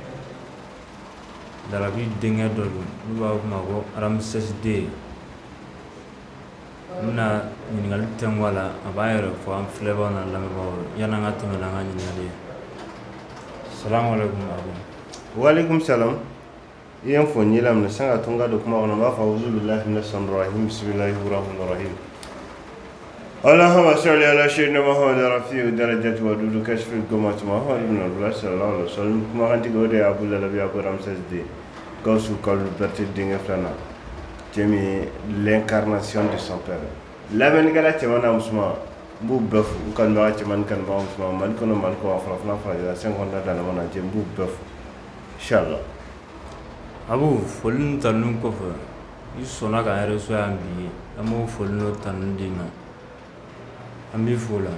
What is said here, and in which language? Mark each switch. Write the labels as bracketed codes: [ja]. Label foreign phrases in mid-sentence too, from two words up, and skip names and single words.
[bm] Darabi denkɛ dɔ don n'u b'a fɔ o ma ko Ramses D n bɛna ɲininkali tɛnku a la a b'a yɛrɛ fɔ an filɛbaw n'a lamɛnbagaw yanni an ka tɛmɛ n'an ka ɲininkali ye. [ar] السلام عليكم Abu. وعليكم السلام. [bm] I ye n fɔ n ye laminɛ san ka to n ka don kuma kɔnɔ n b'a fɔ [ar] أعوذ بالله من الشيطان الرجيم بسم الله الرحمن الرحيم. اللهم صل على سيدنا محمد رافع الدرجات ودود كاشف الغمة محمد بن عبد الله صلى الله عليه وسلم [bm] kuma kan tigo de [ar] Abu Lalabi Abu Ramses D. Gausu Kalu Berti Dingue Flana. [fr] Jemi l'incarnation de son père. [bm] Lamɛnnikɛla cɛman n'a musoman n b'u bɛɛ fo n kanubaga cɛman ni kanubaga musoman Mali kɔnɔ Mali kɔ farafinna farajɛla 5 kɔnɔna danama na jɛ n b'u bɛɛ fo inshallah. Abu foli ni tanu kɔfɛ i sɔnna k'an reçoit yan bi an b'o foli n'o tanu d'i ma an b'i fo la.